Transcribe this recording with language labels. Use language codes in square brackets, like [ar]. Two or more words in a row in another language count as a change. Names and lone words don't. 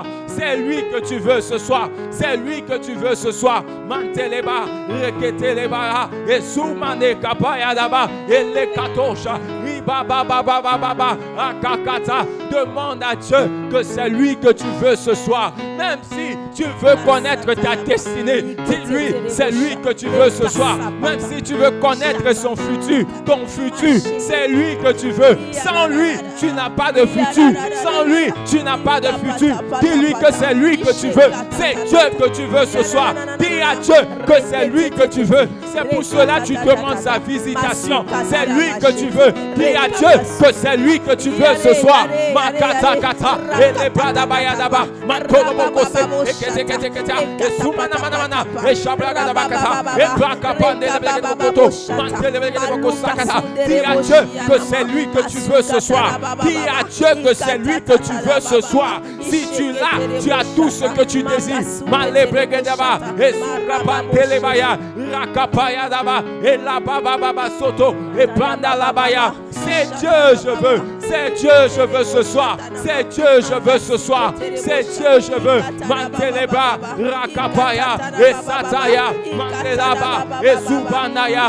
[fr] C'est lui que tu veux ce soir. C'est lui que tu veux ce soir. Manteleba, reketeleba, et soumane kapaya daba, et le katosha, ribabababababa, akakata. Demande à Dieu que c'est lui que tu veux ce soir. Même si tu veux connaître ta destinée, dis-lui, c'est lui que tu veux ce soir. Même si tu veux connaître son futur, ton futur, c'est lui que tu veux. Sans lui, tu n'as pas de futur. Sans lui, tu n'as pas de futur. Dis-lui que c'est lui que tu veux. C'est Dieu que tu veux ce soir. Dis à Dieu que c'est lui que tu veux. C'est pour cela que tu demandes sa visitation. C'est lui que tu veux. Dis à Dieu que c'est lui que tu veux ce soir. Makata kata, et les bradabayadaba, matolobokose, et keteketa, et sumanamana, et shabragadabakata, et brakapande, les bradabokoto, mantelebekosakata. Dis à Dieu que c'est lui que tu veux ce soir. Dis à Dieu que c'est lui que tu veux ce soir. Si tu l'as, tu as tout ce que tu désires. Malebregedaba, et sukapantelebaya, rakapayadaba, et la bababa soto, et pandalabaya. C'est Dieu, je veux. C'est Dieu, je veux ce soir. C'est Dieu, je veux ce soir. C'est Dieu, je veux. Manteleba, Rakapaya, et Sataya, Mantelaba, et Zubanaya.